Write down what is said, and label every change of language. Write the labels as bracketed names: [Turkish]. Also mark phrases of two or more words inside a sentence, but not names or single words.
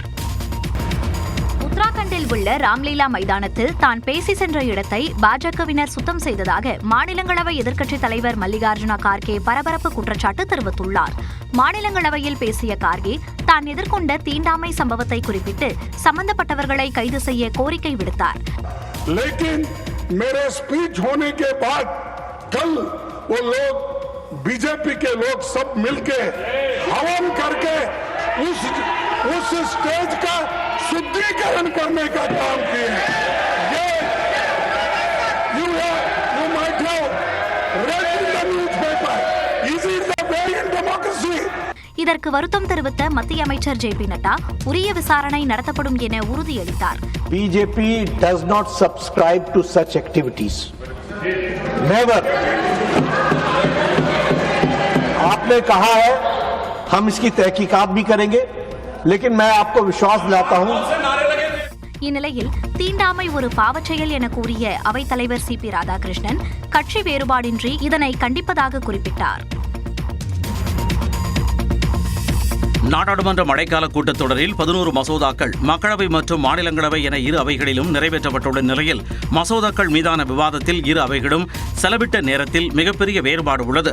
[Tamil] உத்தராகண்டில் உள்ள ராம்லீலா மைதானத்தில் தான் பேசி சென்ற இடத்தை பாஜகவினர் சுத்தம் செய்ததாக மாநிலங்களவை எதிர்க்கட்சித் தலைவர் மல்லிகார்ஜுன கார்கே பரபரப்பு குற்றச்சாட்டு தெரிவித்துள்ளார். மாநிலங்களவையில் பேசிய கார்கே தான் எதிர்கொண்ட தீண்டாமை சம்பவத்தை குறிப்பிட்டு சம்பந்தப்பட்டவர்களை கைது செய்ய கோரிக்கை விடுத்தார். [Hindi] बीजेपी के लोग सब मिलके हवन करके उस स्टेज का शुद्धिकरण करने का काम किए. [English] ये you might have read in the newspaper. Is it the way in democracy? [Tamil] இதற்கு வருத்தம் தெரிவித்த மத்திய அமைச்சர் JP நட்டா உரிய விசாரணை நடத்தப்படும் என உறுதியளித்தார். [English] BJP does not subscribe to such activities. Never. [Hindi] आपने कहा है हम इसकी तहकीकात भी करेंगे, लेकिन मैं आपको विश्वास दिलाता हूं. [Tamil] இந்நிலையில் தீண்டாமை ஒரு பாவச்செயல் என கூறிய அவைத்தலைவர் CP ராதாகிருஷ்ணன் கட்சி வேறுபாடின்றி இதனை கண்டிப்பதாக குறிப்பிட்டார். நாடாளுமன்ற மழைக்கால கூட்டத்தொடரில் 11 மசோதாக்கள் மக்களவை மற்றும் மாநிலங்களவை என இரு அவைகளிலும் நிறைவேற்றப்பட்டுள்ள நிலையில் மசோதாக்கள் மீதான விவாதத்தில் இரு அவைகளும் செலவிட்ட நேரத்தில் மிகப்பெரிய வேறுபாடு உள்ளது.